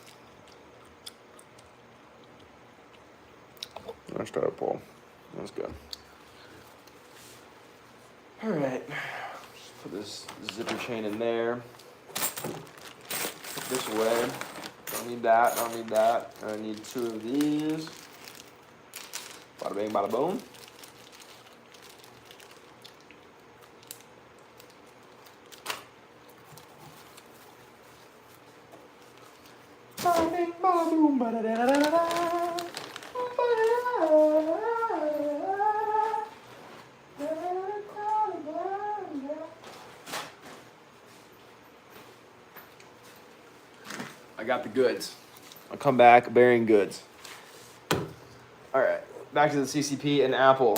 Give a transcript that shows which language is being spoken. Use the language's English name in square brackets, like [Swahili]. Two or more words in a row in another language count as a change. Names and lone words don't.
[English] I'll start a poll. That's good. All right. Just put this zipper chain in there. Put this away. Don't need that. Don't need that. I need 2 of these. Bada bing, bada boom. Bada bing, bada boom, bada da da da da. I got the goods. I'll come back bearing goods. All right, back to the CCP and Apple.